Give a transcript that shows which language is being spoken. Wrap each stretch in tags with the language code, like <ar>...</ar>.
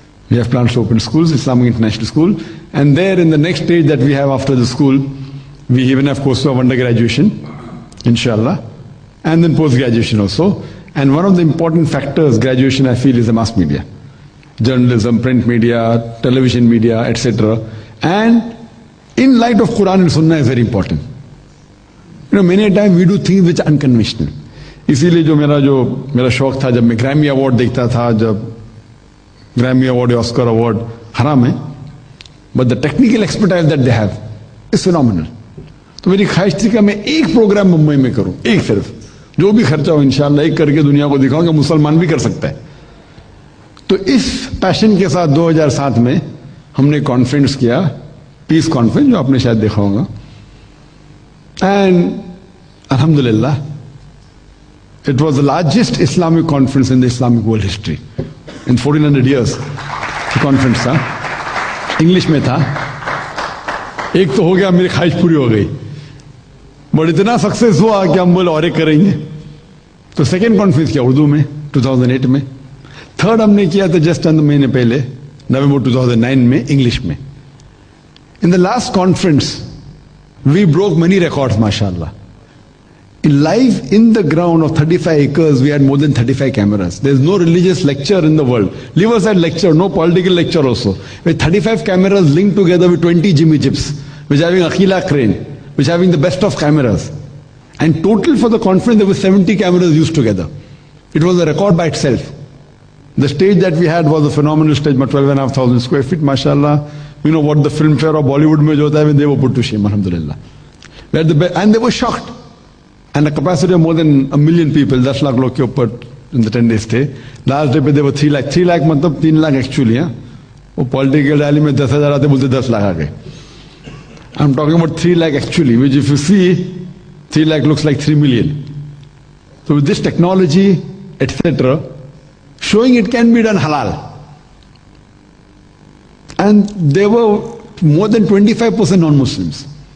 <en>We have plans to open schools, Islamic International School, and there in the next stage that we have after the school, we even have courses of undergraduation, inshallah, and then post-graduation also. And one of the important factors, graduation, I feel, is the mass media. Journalism, print media, television media, etc. And in light of Quran and Sunnah is very important. Many a time we do things which are unconventional.</en> <hi>इसीलिए जो मेरा शौक था, जब मैं Grammy award देखता था, जब ग्रैमी अवार्ड या ऑस्कर अवार्ड, हराम है,</hi> <en>But the technical expertise that they have is phenomenal.</en> <hi>तो मेरी ख्वाहिश थी कि मैं एक प्रोग्राम मुंबई में करूं, एक सिर्फ, जो भी खर्चा हो इंशाल्लाह एक करके दुनिया को दिखाऊं कि मुसलमान भी कर सकता है. तो इस पैशन के साथ 2007 में हमने कॉन्फ्रेंस किया, पीस कॉन्फ्रेंस, जो आपने शायद देखा होगा.</hi> <en>And अल्हम्दुलिल्लाह it was the largest Islamic conference in the Islamic world history. In 1400 years, the conference</en> <hi>था, इंग्लिश में था. एक तो हो गया, मेरी ख्वाहिश पूरी हो गई, बट इतना सक्सेस हुआ कि हम बोले और एक करेंगे. तो सेकेंड कॉन्फ्रेंस किया उर्दू में 2008 में. थर्ड हमने किया था जस्ट चंद महीने पहले, नवंबर 2009 में, इंग्लिश में.</hi> <en>In the last conference we broke many records, माशाअल्लाह. Live in the ground of 35 acres, we had more than 35 cameras. There's no religious lecture in the world. Leave aside lecture, no political lecture also. With 35 cameras linked together with 20 Jimmy Jeeps, which having Akhila crane, which having the best of cameras. And total for the conference, there were 70 cameras used together. It was a record by itself. The stage that we had was a phenomenal stage, about 12,500 square feet, mashallah. You know what the film fair of Bollywood</en> <hi>mein jo hota hai,</hi> <en>they were put to shame, alhamdulillah. And they were shocked. And a capacity of more than 1 million people,</en> <hi>10 lakh log ke upar</hi> <en>in the 10 days stay. Last day pe there were 3 lakh. 3 lakh matlab 3 lakh actually, yeah.</en> <hi>वो political rally में 10,000 आते बोलते 10 lakh आ गए.</hi> <en>I'm talking about 3 lakh actually, which if you see, 3 lakh looks like 3 million. So with this technology, etc., showing it can be done halal. And there were more than 25% non-Muslims.</en>